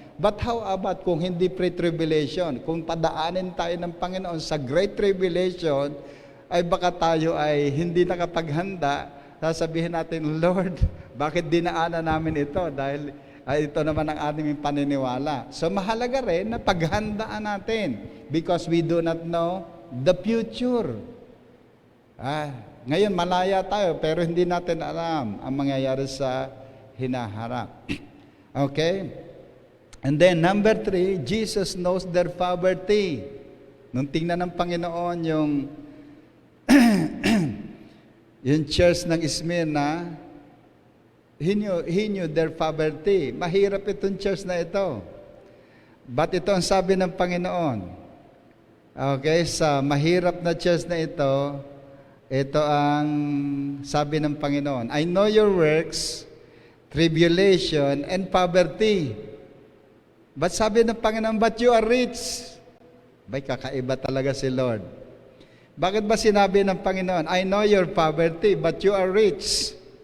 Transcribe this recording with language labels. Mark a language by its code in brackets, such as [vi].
[en] But how about [tl] kung hindi [en] pre-tribulation? [tl] Kung padaanin tayo ng Panginoon sa Great Tribulation, ay baka tayo ay hindi nakapaghanda. Sasabihin natin, Lord, bakit dinaanan namin ito? Dahil ito naman ang aming paniniwala. So mahalaga rin na paghandaan natin [en] because we do not know the future. [tl] Ngayon malaya tayo pero hindi natin alam ang mangyayari sa hinaharap. [en] Okay? And then number 3, Jesus knows their poverty. [tl] Nung tingnan ng Panginoon yung church ng Smyrna, [en] he knew their poverty. [tl] Mahirap itong church na ito. But ito ang sabi ng Panginoon. Okay, sa mahirap na church na ito ang sabi ng Panginoon. [en] I know your works, tribulation, and poverty. [tl] But sabi ng Panginoon, [en] but you are rich. [tl] Bay, kakaiba talaga si Lord. Bakit ba sinabi ng Panginoon, [en] I know your poverty, but you are rich?